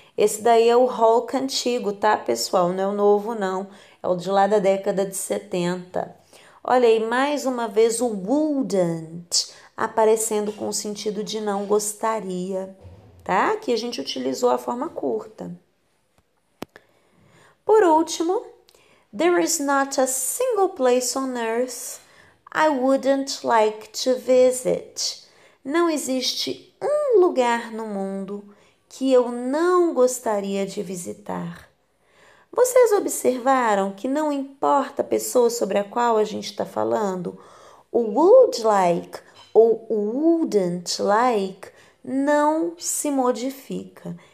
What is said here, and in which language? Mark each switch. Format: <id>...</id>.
<pt>Esse daí é o Hulk antigo, tá, pessoal? Não é o novo, não. É o de lá da década de 70. Olha aí, mais uma vez o wouldn't aparecendo com o sentido de não gostaria, tá? Aqui a gente utilizou a forma curta. Por último,</pt> <en>there is not a single place on earth I wouldn't like to visit.</en> <pt>Não existe um lugar no mundo que eu não gostaria de visitar. Vocês observaram que não importa a pessoa sobre a qual a gente está falando, o would like ou o wouldn't like não se modifica.</pt>